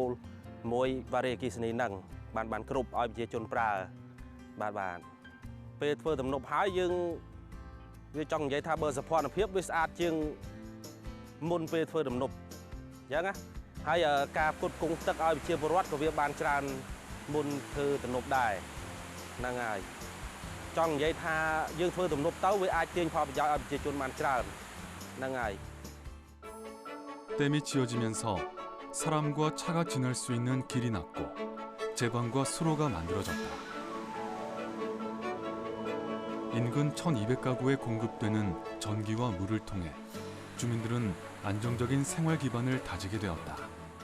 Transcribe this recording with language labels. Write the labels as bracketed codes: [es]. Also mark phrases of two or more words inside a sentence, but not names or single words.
[km] មួយវ៉ារីអគ្គិសនីហ្នឹងបានគ្រប់ឲ្យប្រជាជនប្រើបាទពេលធ្វើទំនប់ហើយយើងវាចង់និយាយថាបើសភ័ណភាពវាស្អាតជាងមុនពេលធ្វើទំនប់អញ្ចឹងណាហើយការផ្គត់ផ្គង់ទឹកឲ្យប្រជាពលរដ្ឋក៏វាបានច្រើនមុនធ្វើទំនប់ដែរហ្នឹងហើយចង់និយាយថាយើងធ្វើទំនប់ទៅវាអាចទាញផលប្រយោជន៍ឲ្យប្រជាជនបានច្រើនហ្នឹងហើយ [ko] 댐이 지어지면서 사람과 차가 지날 수 있는 길이 났고 제방과 수로가 만들어졌다. 인근 1,200가구에 공급되는 전기와 물을 통해 주민들은 안정적인 생활 기반을 다지게 되었다.